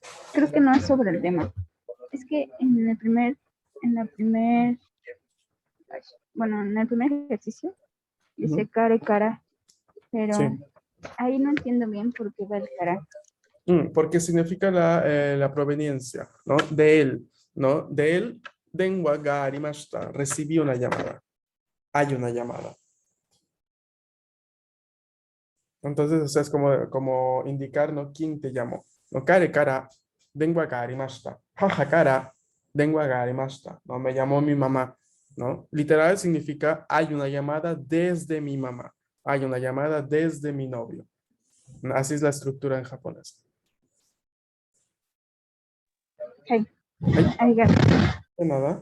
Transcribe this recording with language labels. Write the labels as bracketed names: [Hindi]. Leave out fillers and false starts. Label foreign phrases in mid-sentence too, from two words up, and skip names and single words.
[Spanish] creo que no es sobre el tema. Es que en el primer, ay, bueno, en el primer ejercicio dice Ujú. cara y cara, pero Sí. ahí no entiendo bien por qué va el cara. Porque significa la proveniencia, ¿no? De él, ¿no? De él, [Japanese] 電話がありました. [Spanish] Recibí una llamada. Hay una llamada. Entonces, o sea, es como indicar, ¿no? ¿Quién te llamó? No, [Japanese] 彼から, 電話がありました. 母から、電話がありました. [Spanish] No, me llamó mi mamá. ¿no? Literal significa hay una llamada desde mi mamá, hay una llamada desde mi novio. Así es la estructura en japonés. Hey, Ay, [Japanese] arigato. [Spanish] de nada.